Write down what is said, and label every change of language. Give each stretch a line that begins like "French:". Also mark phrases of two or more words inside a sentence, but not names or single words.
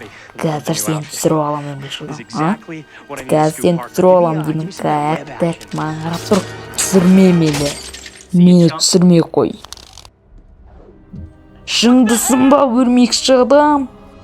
Kazakh: Қазір сені түсіріп аламын өлмекші адам.
English: Exactly what I need to
Kazakh: Қазір
English: do,
Kazakh: сені
English: Parker.
Kazakh: түсіріп аламын
English: Give me
Kazakh: деймін.
English: a hunch.
Kazakh: Кәттік маған қарап тұр. Түсірме мені. Мені түсірмей қой. Шындысың ба өлмекші адам?